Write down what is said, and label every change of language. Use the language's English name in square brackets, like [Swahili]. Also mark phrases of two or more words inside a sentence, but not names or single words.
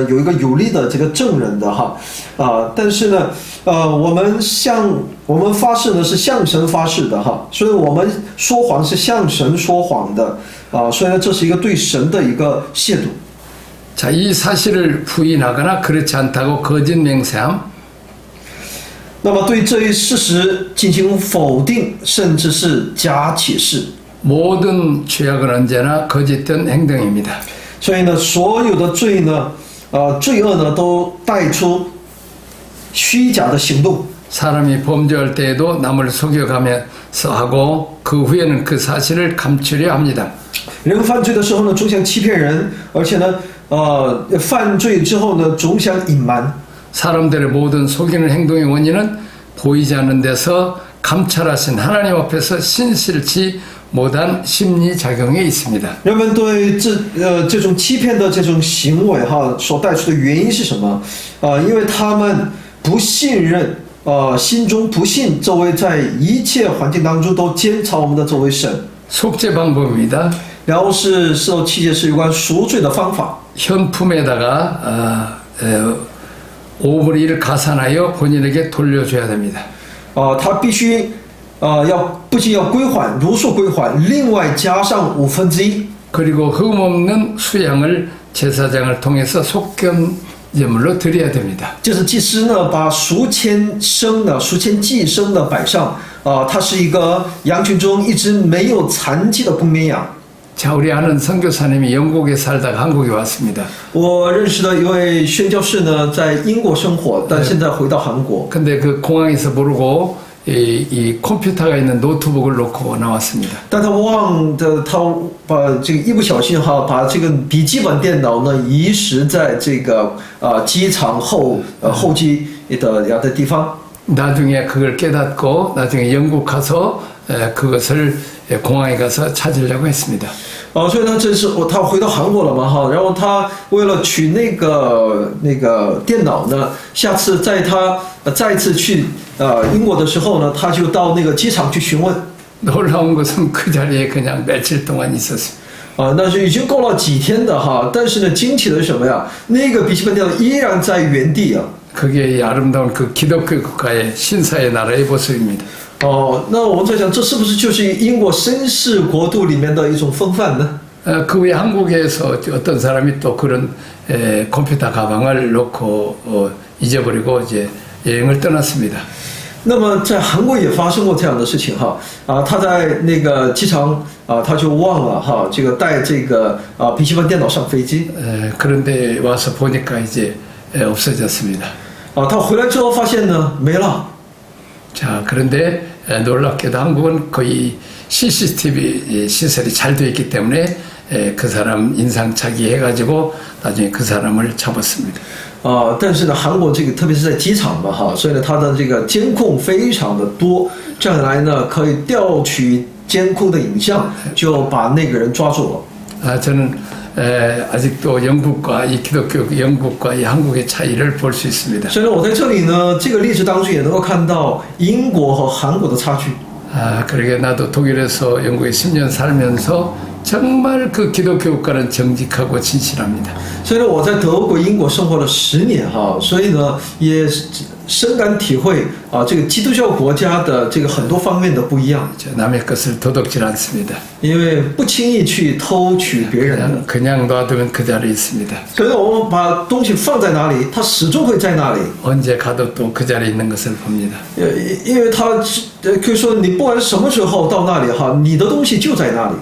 [Chinese] 有一个有力的这个证人的哈，但是呢，我们发誓呢是向神发誓的哈，所以我们说谎是向神说谎的所以呢，这是一个对神的一个亵渎。 [Korean] 자, 이 사실을 부인하거나 그렇지 않다고 거짓 맹세함. [Chinese] 那么对这一事实进行否定，甚至是假启示。 [Korean] 모든 죄악은 언제나 거짓된 행동입니다. [Chinese] 所以呢，所有的罪呢，罪恶呢，都带出虚假的行动。 [Korean] 사람이 범죄할 때에도 남을 속여가면서 하고 그 후에는 그 사실을 감추려 합니다. [Chinese] 人犯罪的时候呢，总想欺骗人，而且呢，犯罪之后呢，总想隐瞒。 [Korean] 사람들의 모든 속이는 행동의 원인은 보이지 않는 데서 감찰하신 하나님 앞에서 신실치 못한 심리작용에 있습니다. [Chinese] 人们对这种欺骗的这种行为所带出的原因是什么？因为他们不信任，心中不信这位在一切环境当中都监察我们的这位神。 [Korean] 속죄 방법입니다. [Chinese] 然后是4到7节是有关赎罪的方法。 [Korean] 현품에다가 5분의 1 가산하여 본인에게 돌려줘야 됩니다. [Chinese] 他必须不仅要归还，如数归还，另外加上1/5。 [Korean] 그리고 흠없는 수양을 제사장을 통해서 속견제물로 드려야 됩니다. [Chinese] 就是祭司呢，把赎签祭牲的摆上，它是一个羊群中一只没有残疾的公绵羊。 [Korean] 자, 우리 아는 선교사님이 영국에 살다가 한국에 왔습니다. [Chinese] 我认识的一位宣教士呢，在英国生活，但现在回到韩国。 [Korean] 근데 그 공항에서 모르고 이 컴퓨터가 있는 노트북을 놓고 나왔습니다. [Chinese] 但他把这个一不小心把这个笔记本电脑呢遗失在这个机场候机的地方。 [Korean] 나중에 그걸 깨닫고 나중에 영국 가서 그것을 공항에 가서 찾으려고 했습니다. [Chinese] 所以呢，这是他回到韩国了嘛哈，然后他为了取那个电脑呢，下次在他再次去英国的时候呢，他就到那个机场去询问。 [Korean] 놀라운 것은 그 자리에 그냥 며칠 동안 있었습니다. [Chinese] 那是已经够了几天的哈，但是呢，惊奇的是什么呀？那个笔记本电脑依然在原地啊。 [Korean] 그게 이 아름다운 그 기독교 국가의 신사의 나라의 모습입니다. [Chinese] 那我们在想，这是不是就是英国绅士国度里面的一种风范呢？ [Korean] 그 외에 한국에서 어떤 사람이 또 그런 컴퓨터 가방을 놓고 잊어버리고 이제 여행을 떠났습니다. [Chinese] 那么在韩国也发生过这样的事情哈他在那个机场他就忘了哈这个带这个笔记本电脑上飞机 [Korean] 그런데 와서 보니까 이제 없어졌습니다. [Chinese] 他回来之后发现呢没了。 [Korean] 자, 그런데 놀랍게도 한국은 거의 CCTV 시설이 잘 되어 있기 때문에 그 사람 인상착의 해가지고 나중에 그 사람을 잡았습니다. [Chinese] 但是呢，韩国这个特别是在机场嘛哈，所以呢，它的这个监控非常的多，这样一来呢，可以调取监控的影像，就把那个人抓住了。 [Korean] 저는 아직도 영국과 이 기독교 영국과 이 한국의 차이를 볼 수 있습니다. [Chinese] 所以呢，我在这里呢，这个例子当中也能够看到英国和韩国的差距。 [Korean] 그러게 나도 독일에서 영국에 10년 살면서 정말 그 기독교 국가는 정직하고 진실합니다. [Chinese] 所以呢，我在德国、英国生活了10年哈，所以呢，也深感体会这个基督教国家的这个很多方面的不一样。 [Korean] 남의 것을 도둑질 않습니다. [Chinese] 因为不轻易去偷取别人的， [Korean] 그냥 놔두면 그 자리에 있습니다. [Chinese] 所以呢，我们把东西放在哪里，它始终会在那里。 [Korean] 언제 가도 또 그 자리에 있는 것을 봅니다. [Chinese] 因为它可以说你不管什么时候到那里哈，你的东西就在那里。